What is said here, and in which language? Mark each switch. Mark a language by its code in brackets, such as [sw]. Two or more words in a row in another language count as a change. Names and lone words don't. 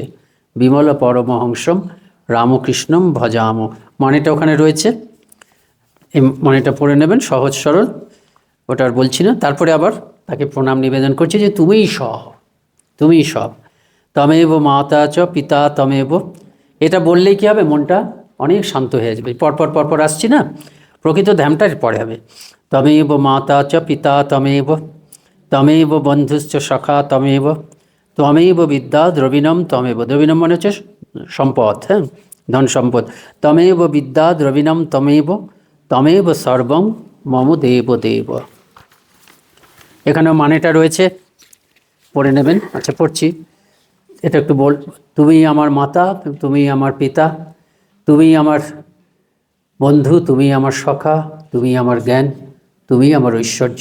[sa] বিমল পরমহংসম রামকৃষ্ণম ভজাম, [bn] মানেটা ওখানে রয়েছে, এই মানেটা পড়ে নেবেন, সহজ সরল, ওটা আর বলছি না। তারপরে আবার তাকে প্রণাম নিবেদন করছে যে তুমিই সব, তুমিই সব। [sa] তমেব মাতা চ পিতা তমেব, [bn] এটা বললেই কী হবে, মনটা অনেক শান্ত হয়ে যাবে। পরপর পরপর আসছি না, প্রকৃত ধ্যানটা পরে হবে। [sa] তমেব মাতা চ পিতা তমেব, তমেব বন্ধুশ্চ সখা তমেব, ত্বমেব বিদ্যা দ্রবিণম তমেব, [bn] দ্রবিণম মানে হচ্ছে সম্পদ, হ্যাঁ, ধন সম্পদ। [sa] তমেব বিদ্যা দ্রবিণম তমেব, তমেব সর্বং মম দেব দেব। [bn] এখানেও মানেটা রয়েছে, পড়ে নেবেন। আচ্ছা, পড়ছি, এটা একটু বল। তুমি আমার মাতা, তুমি আমার পিতা, তুমি আমার বন্ধু, তুমি আমার সখা, তুমি আমার জ্ঞান, তুমি আমার ঐশ্বর্য।